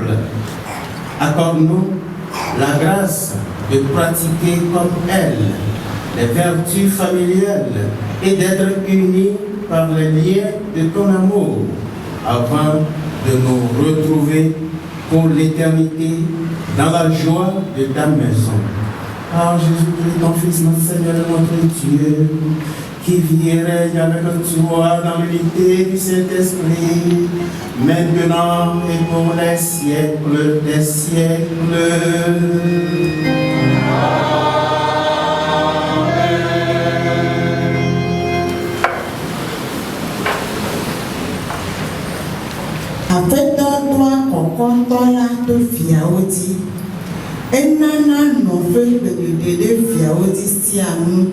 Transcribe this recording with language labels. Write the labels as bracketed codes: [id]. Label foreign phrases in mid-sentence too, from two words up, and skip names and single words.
[fr] Accorde-nous la grâce de pratiquer comme elle les vertus familiales et d'être unis par les liens de ton amour afin de nous retrouver pour l'éternité dans la joie de ta maison. Par Jésus-Christ, ton Fils, notre Seigneur et notre Dieu, qui vit et règne avec toi dans l'unité du Saint-Esprit, maintenant et pour les siècles des siècles. [ee] Afetɔdua kɔkɔtɔ la to fiawo dzi. Enana nɔƒe gbeɖeɖe ɖe fiawo dzi sia ŋu.